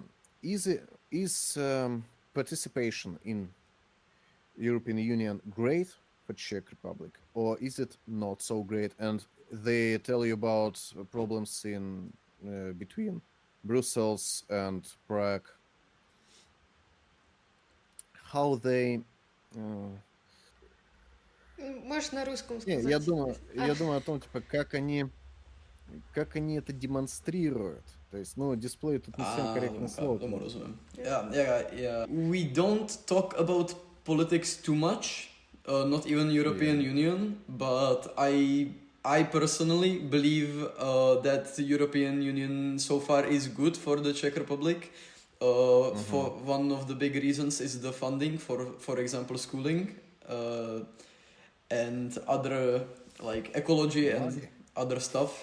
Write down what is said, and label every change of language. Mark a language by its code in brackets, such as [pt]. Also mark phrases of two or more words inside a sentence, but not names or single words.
[en] Is participation in European Union great for Czech Republic, or is it not so great? And they tell you about problems in between Brussels and Prague. How they? [ru] Можешь на русском Не, сказать. я думаю о том, типа, как они это демонстрируют. То есть, дисплей тут не совсем корректное слово. [cs] Tomu rozumím. [en] Yeah. We don't talk about politics too much, not even European Union, but I personally believe that the European Union so far is good for the Czech Republic. For one of the big reasons is the funding for example, schooling, and other like ecology and other stuff.